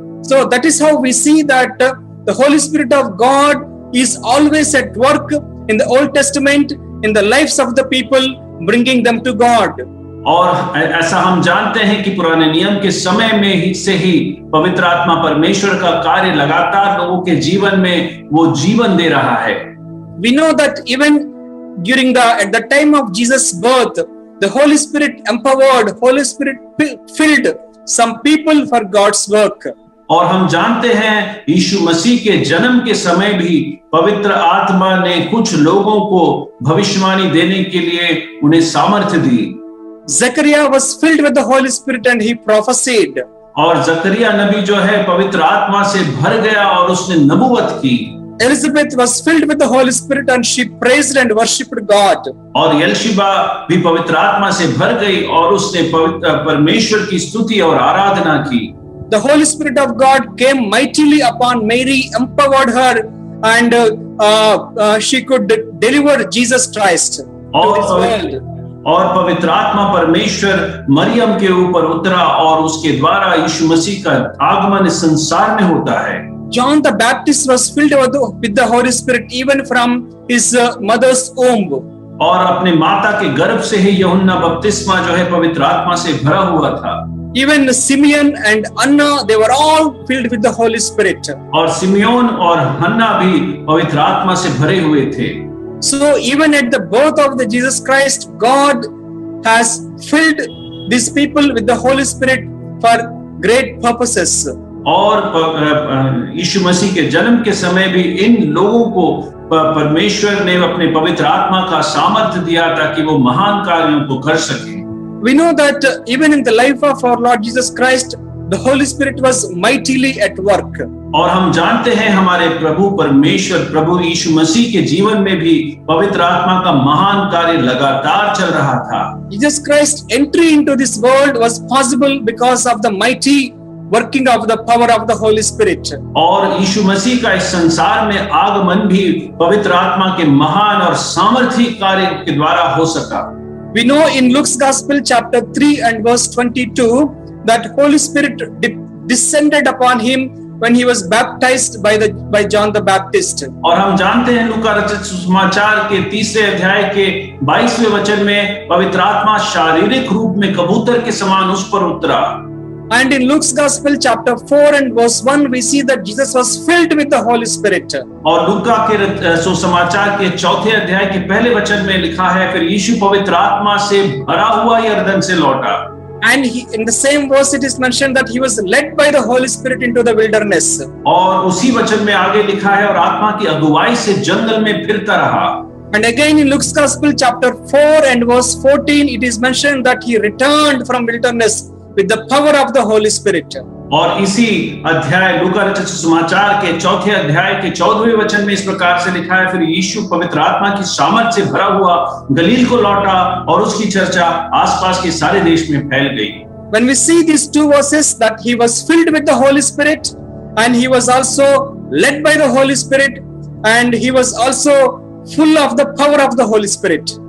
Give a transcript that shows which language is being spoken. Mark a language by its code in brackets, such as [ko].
[en] So that is how we see that the Holy Spirit of God is always at work in the Old Testament in the lives of the people, bringing them to God. [hi] और ऐसा हम जानते हैं कि पुराने नियम के समय में ही से ही पवित्र आत्मा परमेश्वर का कार्य लगातार लोगों के जीवन में वो जीवन दे रहा है। [en] We know that even during at the time of Jesus' birth, the Holy Spirit empowered, Holy Spirit filled some people for God's work. [hi] और हम जानते हैं यीशु मसीह के जन्म के समय भी पवित्र आत्मा ने कुछ लोगों को भविष्यवाणी देने के लिए उन्हें सामर्थ्य दी। [en] Zechariah was filled with the Holy Spirit and he prophesied. [hi] और जकरिया नबी जो है पवित्र आत्मा से भर गया और उसने नबूवत की। [en] Elizabeth was filled with the Holy Spirit and she praised and worshipped God. [hi] और एलिशबा भी पवित्र आत्मा से भर गई और उसने परमेश्वर की स्तुति और आराधना की। [en] The Holy Spirit of God came mightily upon Mary, empowered her, and she could deliver Jesus Christ to this world. [hi] और पवित्र आत्मा परमेश्वर मरियम के ऊपर उतरा और उसके द्वारा यीशु मसीह का आगमन इस संसार में होता है। [en] John the Baptist was filled with the Holy Spirit even from his mother's womb. [hi] और अपने माता के गर्भ से ही यूहन्ना बपतिस्मा जो है पवित्र आत्मा से भरा हुआ था। [en] Even Simeon and Anna, they were all filled with the Holy Spirit. [hi] और सिमियोन और हन्ना भी पवित्र आत्मा से भरे हुए थे। [en] So even at the birth of the Jesus Christ, God has filled these people with the Holy Spirit for great purposes. [hi] और यीशु मसीह के जन्म के समय भी इन लोगों को परमेश्वर ने अपने पवित्र आत्मा का सामर्थ्य दिया ताकि वो महान कार्यों को कर सके। [en] We know that even in the life of our Lord Jesus Christ, the Holy Spirit was mightily at work. [hi] और हम जानते हैं हमारे प्रभु परमेश्वर प्रभु यीशु मसीह के जीवन में भी पवित्र आत्मा का महान कार्य लगातार चल रहा था। [en] Jesus Christ's entry into this world was possible because of the mighty working of the power of the Holy Spirit. [hi] और यीशु मसीह का इस संसार में आगमन भी पवित्र आत्मा के महान और सामर्थी कार्य के द्वारा हो सका। [en] We know in Luke's Gospel chapter 3 and verse 22 that Holy Spirit descended upon him when he was baptized by John the Baptist. [hi] और हम जानते हैं लूका रचित सुसमाचार के 3 अध्याय के 22वें वचन में पवित्र आत्मा शारीरिक रूप में कबूतर के समान उस पर उतरा। [en] And in Luke's Gospel chapter 4 and verse 1 we see that Jesus was filled with the Holy Spirit. [hi] और लूका के सुसमाचार के 4 अध्याय के पहले वचन में लिखा है फिर यीशु पवित्र आत्मा से भरा हुआ यरदन से लौटा। [en] And in the same verse it is mentioned that he was led by the Holy Spirit into the wilderness. [hi] और उसी वचन में आगे लिखा है और आत्मा की अगुवाई से जंगल में फिरता रहा। [en] And again in Luke's Gospel chapter 4 and verse 14 it is mentioned that he returned from wilderness with the power of the Holy Spirit. [hi] और इसी अध्याय लूका रचित सुसमाचार के 4 अध्याय के 14वें वचन में इस प्रकार से लिखा है फिर यीशु पवित्र आत्मा की सामर्थ्य से भरा हुआ गलील को लौटा और उसकी चर्चा आसपास के सारे देश में फैल गई। [en] When we see these two verses that he was filled with the Holy Spirit and he was also led by the Holy Spirit and he was also full of the power of the Holy Spirit.